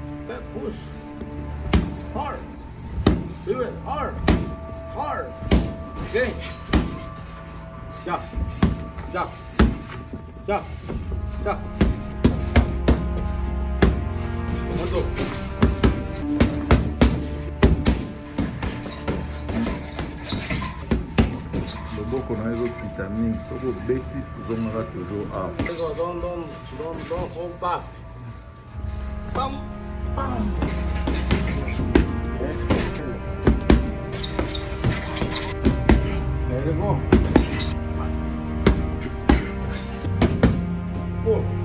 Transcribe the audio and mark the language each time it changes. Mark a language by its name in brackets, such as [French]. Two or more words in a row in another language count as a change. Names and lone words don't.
[English] that. Push. Hard. Do it. Hard. Hard. Okay. Jump. Jump. Jump. Jump. Come on, go. Loboko na hizo vitamine soko beti zongera toujours out. Don't hold back. Bam. Bam. There you go. Pull.